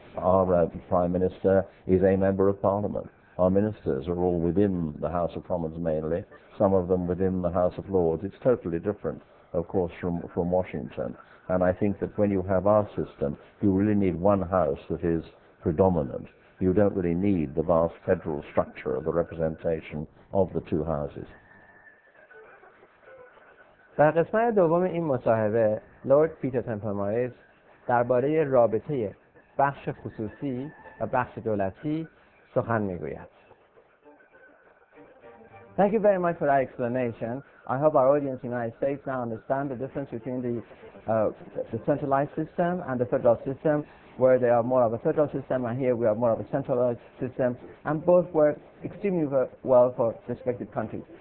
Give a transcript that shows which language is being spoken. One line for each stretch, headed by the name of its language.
English: Our Prime Minister is a member of Parliament. Our ministers are all within the House of Commons mainly, some of them within the House of Lords. It's totally different, of course, from Washington. And I think that when you have our system, you really need one house that is predominant. You don't really need the vast federal structure of the representation of the two houses.
Persian: در قسمت دوم این مصاحبه لورد پیتر تمپل درباره رابطه بخش خصوصی و بخش دولتی سخن میگوید.
English: Thank you very much for that explanation. I hope our audience in the United States now understand the difference between the centralized system and the federal system, where they are more of a federal system, and here we are more of a centralized system, and both work extremely well for respective countries.